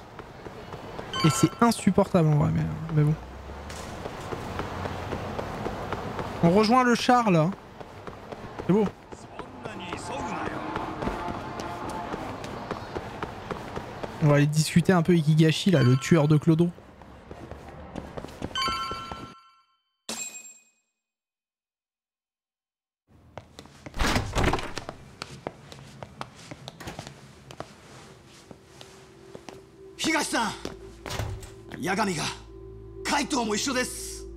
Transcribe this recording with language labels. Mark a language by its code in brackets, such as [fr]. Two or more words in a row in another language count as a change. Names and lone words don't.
[fr] Et c'est insupportable en vrai, mais bon. On rejoint le char là. C'est beau. On va aller discuter un peu avec Higashi là, le tueur de Clodo. Higashi-san! [ja] Yagami ga Kaito mo issho desu.